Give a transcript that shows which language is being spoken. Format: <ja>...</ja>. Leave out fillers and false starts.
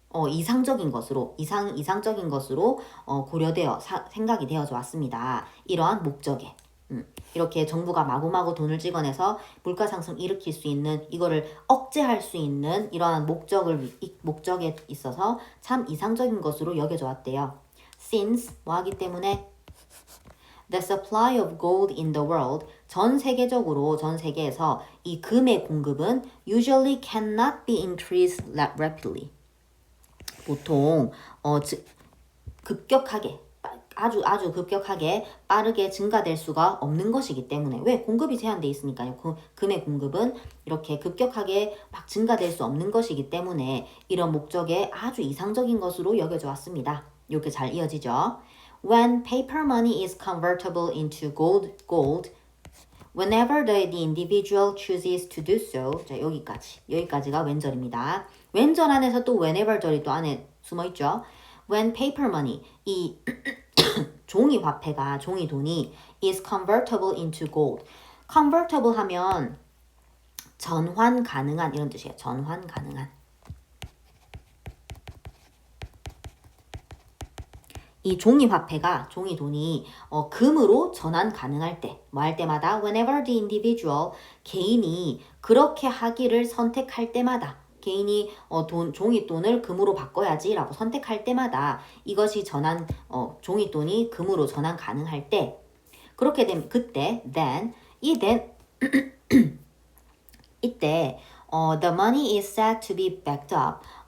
<ko>이상적인 것으로 고려되어 생각이 되어져 왔습니다. 이러한 목적에. 이렇게 정부가 마구마구 돈을 찍어내서 물가 상승 일으킬 수 있는, 이거를 억제할 수 있는 이러한 목적에 있어서 참 이상적인 것으로 여겨져 왔대요. Since 뭐 하기 때문에</ko> <en>The supply of gold in the world,</en> <ko>전 세계에서 이 금의 공급은</ko> <en>usually cannot be increased rapidly.</en> <ko>보통 급격하게 아주 급격하게 빠르게 증가될 수가 없는 것이기 때문에 왜 공급이 제한돼 있으니까요. 금의 공급은 이렇게 급격하게 막 증가될 수 없는 것이기 때문에 이런 목적에 아주 이상적인 것으로 여겨져 왔습니다. 이렇게 잘 이어지죠.</ko> <en>When paper money is convertible into gold, whenever the individual chooses to do so.</en> <ko>자, 여기까지가 왼절입니다. 왼절 안에서 또 whenever 절이 또 안에 숨어 있죠.</ko> <en>When paper money,</en> <ko>이 종이 화폐가, 종이 돈이</ko> <en>is convertible into gold.</en> <ko>convertible 하면 전환 가능한 이런 뜻이에요. 전환 가능한. 이 종이 화폐가, 종이 돈이 금으로 전환 가능할 때, 뭐 할 때마다</ko> <en>whenever the individual,</en> <ko>개인이 그렇게 하기를 선택할 때마다 개인이 종이돈을 금으로 바꿔야지 라고 선택할 때마다 이것이 종이돈이 금으로 전환 가능할 때 그렇게 되면 그때 then 이때</ko> <en>the money is said to be backed up.</en>